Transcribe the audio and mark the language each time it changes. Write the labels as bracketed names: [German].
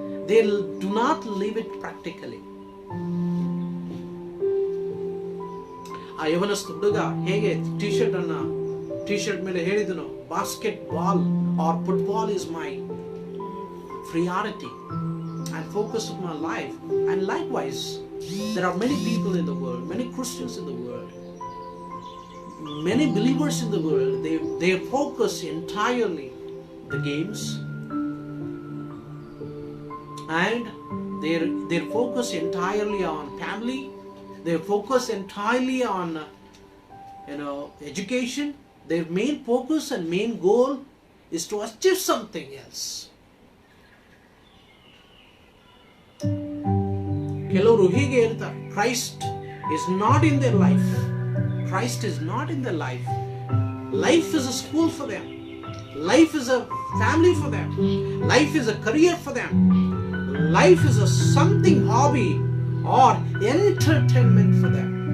[English] They do not live it practically. [Kannada] ಆ ಯವನಸ್ಥ ಹುಡುಗ ಹೇಗೆ ಟಿ ಶರ್ಟ್ ಮೇಲೆ ಹೇಳಿದನು, [English] Basketball or football is my priority and focus of my life. And likewise, there are many people in the world, many Christians in the world, many believers in the world. They focus entirely the games, and they focus entirely on family. They focus entirely on education. Their main focus and main goal is to achieve something else. [Kannada] ಕೆಲವರು ಹೀಗೆ ಹೇಳ್ತಾರೆ, [English] Christ is not in their life. Christ is not in their life. Life is a school for them. Life is a family for them. Life is a career for them. Life is a something hobby or entertainment for them.